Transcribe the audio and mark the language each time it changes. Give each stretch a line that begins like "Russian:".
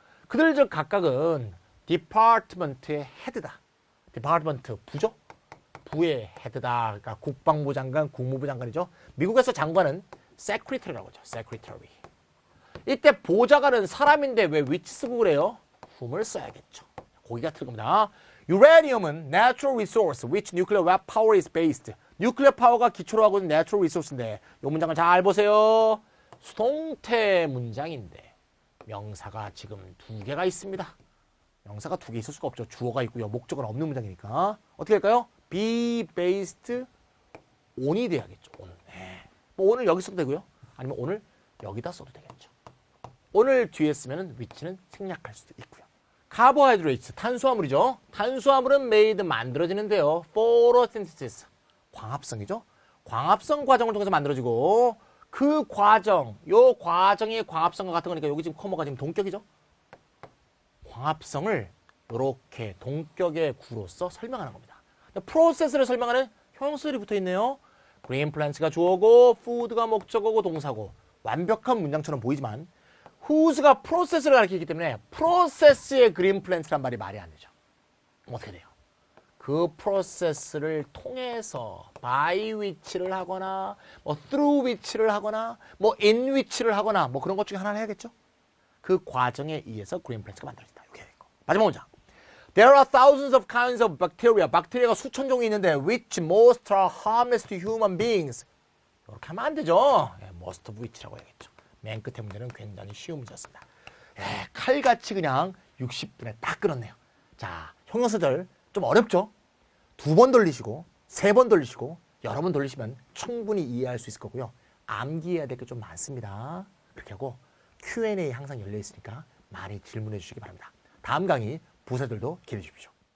Korean: 그들 즉 각각은 디파트먼트의 헤드다. 디파트먼트 부죠? 부의 헤드다. 그러니까 국방부 장관, 국무부 장관이죠. 미국에서 장관은 secretary라고 하죠.
English: secretary.
Korean: 이때 보좌관은 사람인데 왜
English: which
Korean: 쓰고 그래요?
English: whom
Korean: 을 써야겠죠. 거기가 틀린 겁니다.
English: Uranium은 natural resource which nuclear power is based.
Korean: 뉴클리어 파워가 기초로 하고 있는 natural resource인데 이 문장을 잘 보세요. 수동태 문장인데 명사가 지금 두 개가 있습니다. 명사가 두 개 있을 수가 없죠. 주어가 있고요. 목적은 없는 문장이니까. 어떻게 할까요?
English: be based on
Korean: 이 돼야겠죠. on. 오늘 여기 써도 되고요. 아니면 오늘 여기다 써도 되겠죠. 오늘 뒤에 쓰면 which는 생략할 수도 있고요. 카보하이드레이트, 탄수화물이죠. 탄수화물은 made, 만들어지는데요. photosynthesis, 광합성이죠. 광합성 과정을 통해서 만들어지고 그 과정, 요 과정이 광합성과 같은 거니까 여기 지금 커머가 지금 동격이죠. 광합성을 이렇게 동격의 구로서 설명하는 겁니다. 프로세스를 설명하는 형용사들이 붙어있네요. green plants가 주어고 food가 목적어고 동사고 완벽한 문장처럼 보이지만 whose가 프로세스를 가리키기 때문에 프로세스의 green plants란 말이 안 되죠. 어떻게 돼요? 그 그 프로세스를 통해서
English: by which
Korean: 를 하거나 뭐
English: through which
Korean: 를 하거나 뭐
English: in which
Korean: 를 하거나 뭐 그런 것 중에 하나를 해야겠죠. 그 과정에 의해서 그린 플랜트가 만들어진다. 이렇게 있고. 마지막 문장.
English: There are thousands of kinds of bacteria.
Korean: 박테리아가 수천 종이 있는데
English: which most are harmless to human beings.
Korean: 이렇게 하면 안 되죠.
English: most of which
Korean: 라고 해야겠죠. 맨 끝에 문제는 굉장히 쉬운 문제였습니다. 칼같이 그냥 60분에 딱 끊었네요. 자, 형용사들 좀 어렵죠? 2번 돌리시고 3번 돌리시고 여러 번 돌리시면 충분히 이해할 수 있을 거고요. 암기해야 될 게 좀 많습니다. 그렇게 하고 Q&A 항상 열려 있으니까 많이 질문해 주시기 바랍니다. 다음 강의 부사들도 기대해 주십시오.